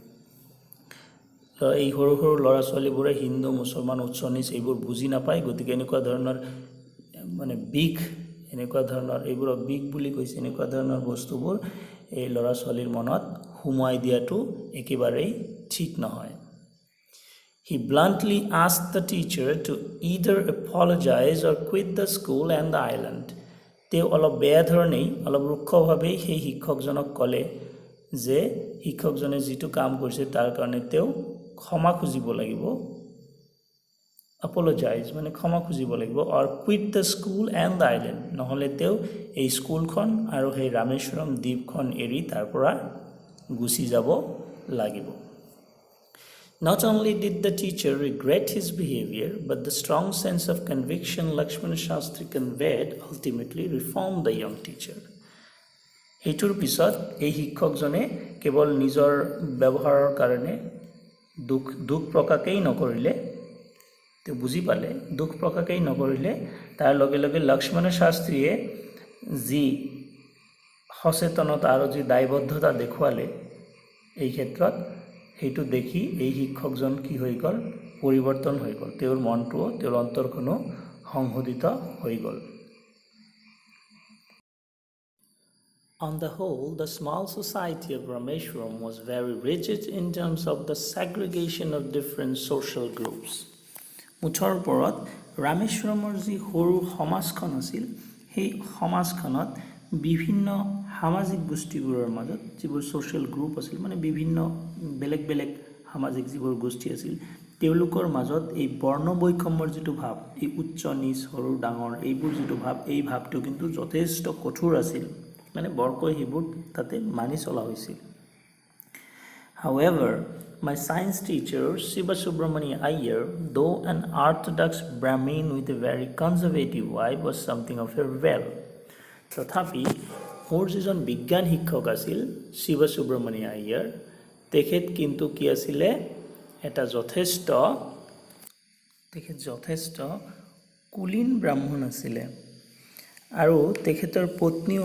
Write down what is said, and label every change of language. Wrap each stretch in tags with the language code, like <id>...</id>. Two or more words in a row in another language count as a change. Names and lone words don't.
<as>এই সৰু সৰু ল'ৰা ছোৱালীবোৰে হিন্দু মুছলমান উচ্চ নিচ এইবোৰ বুজি নাপায়. গতিকে এনেকুৱা ধৰণৰ মানে বিষ, এনেকুৱা ধৰণৰ এইবোৰক বিষ বুলি কৈছে, এনেকুৱা ধৰণৰ বস্তুবোৰ এই ল'ৰা ছোৱালীৰ মনত সোমোৱাই দিয়াটো একেবাৰেই ঠিক নহয়.</as> <en>He bluntly asked the teacher to either apologize or quit the school and the island.</en> <as>তেওঁ অলপ বেয়া ধৰণেই অলপ ৰুক্ষভাৱেই সেই শিক্ষকজনক ক'লে যে শিক্ষকজনে যিটো কাম কৰিছে তাৰ কাৰণে তেওঁ ক্ষমা খুজিব লাগিব</as> <en>apologize</en> <as>মানে ক্ষমা খুজিব লাগিব</as> <en>or quit the school and the island</en> <as>নহলে তেওঁ এই স্কুলখন আৰু সেই ৰামেশ্বৰম দ্বীপখন এৰি তাৰ পৰা গুচি যাব লাগিব</as> <en>Not only did the teacher regret his behavior, but the strong sense of conviction Lakshmana Shastri conveyed ultimately reformed the young teacher.</en> <as>এইটোৰ পিছত এই শিক্ষকজনে কেৱল নিজৰ ব্যৱহাৰৰ কাৰণে দুখ প্ৰকাশেই নকৰিলে তেওঁ বুজি পালে দুখ প্ৰকাশেই নকৰিলে তাৰ লগে লগে লক্ষ্মণ শাস্ত্ৰীয়ে যি সচেতনতা আৰু যি দায়বদ্ধতা দেখুৱালে এই ক্ষেত্ৰত সেইটো দেখি এই শিক্ষকজন কি হৈ গ'ল পৰিৱৰ্তন হৈ গ'ল তেওঁৰ মনটো তেওঁৰ অন্তৰখনো সংহোদিত হৈ গ'ল</as> <en>On the whole, the small society of Rameshwaram was very rigid in terms of the segregation of different social groups.</en> <as>মুঠৰ ওপৰত ৰামেশ্বৰমৰ যি সৰু সমাজখন আছিল সেই সমাজখনত বিভিন্ন সামাজিক গোষ্ঠীবোৰৰ মাজত যিবোৰ</as> <en>social group</en> <as>আছিল মানে বিভিন্ন বেলেগ বেলেগ সামাজিক যিবোৰ গোষ্ঠী আছিল তেওঁলোকৰ মাজত এই বৰ্ণ বৈষম্যৰ যিটো ভাৱ এই উচ্চ নিচ সৰু ডাঙৰ এইবোৰ যিটো ভাৱ এই ভাৱটো কিন্তু যথেষ্ট কঠোৰ আছিল মানে বৰকৈ সেইবোৰ তাতে মানি চলা হৈছিল</as> <en>However, my science teacher, Shiva Subramania Iyer, though an orthodox Brahmin with a very conservative vibe, was something of a rebel.</en> <as>তথাপি মোৰ যিজন বিজ্ঞান শিক্ষক আছিল শিৱ সুব্ৰমণিয়া আয়াৰ তেখেত কিন্তু কি আছিলে এটা যথেষ্ট কুলীন ব্ৰাহ্মণ আছিলে আৰু তেখেতৰ পত্নীও</as>